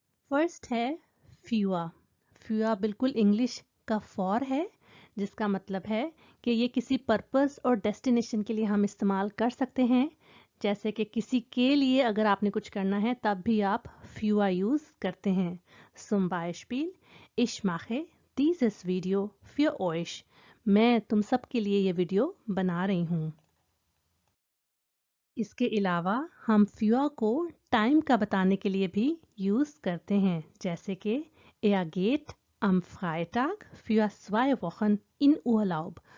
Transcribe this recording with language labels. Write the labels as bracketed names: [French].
[Hindi] First है फ्यूआ। फ्यूआ बिल्कुल English का फॉर है जिसका मतलब है कि ये किसी पर्पस और डेस्टिनेशन के लिए हम इस्तेमाल कर सकते हैं। जैसे कि किसी के लिए अगर आपने कुछ करना है तब भी आप फ्यूआ यूज़ करते हैं। [German] Zum Beispiel, ich mache dieses Video für euch. [Hindi] मैं तुम सब के लिए ये वीडियो बना रही हूँ। इसके अलावा हम फ्यूआ को टाइम का बताने के लिए भी यूज़ करते हैं, जैसे कि [German] Er geht am Freitag für 2 Wochen in Urlaub.